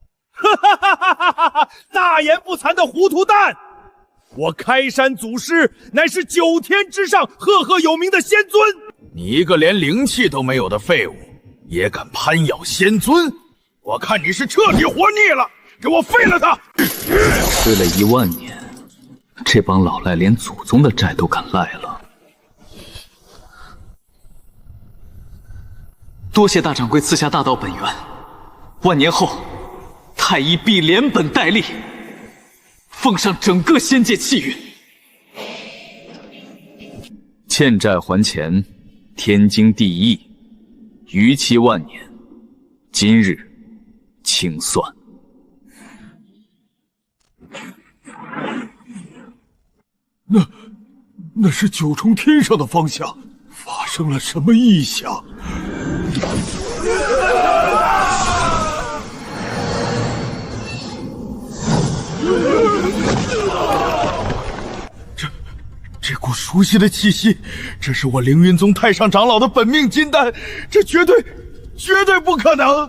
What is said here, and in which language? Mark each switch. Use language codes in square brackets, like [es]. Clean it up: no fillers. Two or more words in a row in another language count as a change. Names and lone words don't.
[zh] 大言不慚的糊塗蛋！我開山祖師乃是9天之上赫赫有名的仙尊，你一個連靈氣都沒有的廢物，也敢攀咬仙尊？我看你是徹底活膩了，給我廢了他！睡了1 萬年，這幫老賴連祖宗的債都敢賴了。多謝大掌櫃賜下大道本源，萬年後，太醫必連本帶利，奉上整個仙界氣運。欠債還錢，天經地義，逾期萬年，今日清算。那是9重天上的方向，发生了什麼異象？这股熟悉的氣息，這是我凌雲宗太上長老的本命金丹，這絕對不可能！